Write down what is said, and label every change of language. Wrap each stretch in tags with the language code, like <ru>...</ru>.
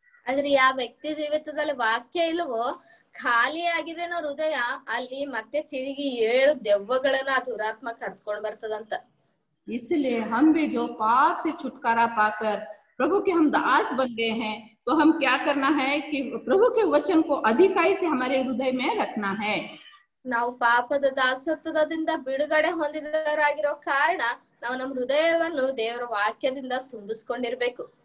<kn>ಆದ್ರೆ ಯಾವ ವ್ಯಕ್ತಿ ಜೀವಿತದಲ್ಲಿ ವಾಕ್ಯ ಇಲ್ಲವೋ, ಖಾಲಿ ಆಗಿದೇನೋ ಹೃದಯ, ಅಲ್ಲಿ ಮತ್ತೆ ತಿರುಗಿ 7 ದೆವ್ವಗಳನ್ನ ಆ ದುರಾತ್ಮ ಕರ್ಕೊಂಡು ಬರ್ತದಂತ.</kn> <hi>इसलिए हम भी जो पाप से छुटकारा पाकर प्रभु के हम दास बन गए हैं, तो हम क्या करना है कि प्रभु के वचन को अधिकाई से हमारे हृदय में रखना है.</hi> <kn>ನಾವು ಪಾಪದ ದಾಸತ್ವದಿಂದ ಬಿಡುಗಡೆ ಹೊಂದಿದವರಾಗಿರೋ ಕಾರಣ ನಾವು ನಮ್ಮ ಹೃದಯವನ್ನು ದೇವರ ವಾಕ್ಯದಿಂದ ತುಂಬಿಸ್ಕೊಂಡಿರ್ಬೇಕು.</kn>